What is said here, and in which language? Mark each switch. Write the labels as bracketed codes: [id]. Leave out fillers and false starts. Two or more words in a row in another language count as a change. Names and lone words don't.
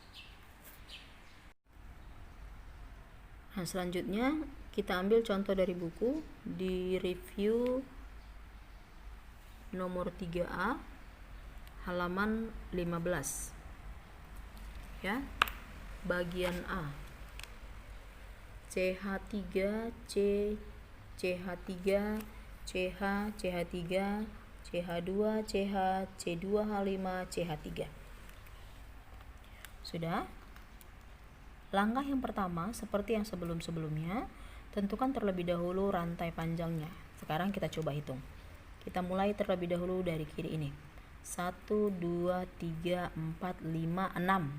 [id] Nah, selanjutnya kita ambil contoh dari buku di review nomor 3A halaman 15. Ya. Bagian A. CH3, C, CH3, CH, CH3, CH2, CH, C2H5, CH3. Sudah? Langkah yang pertama, seperti yang sebelum-sebelumnya, tentukan terlebih dahulu rantai panjangnya. Sekarang kita coba hitung. Kita mulai terlebih dahulu dari kiri ini. 1, 2, 3, 4, 5, 6.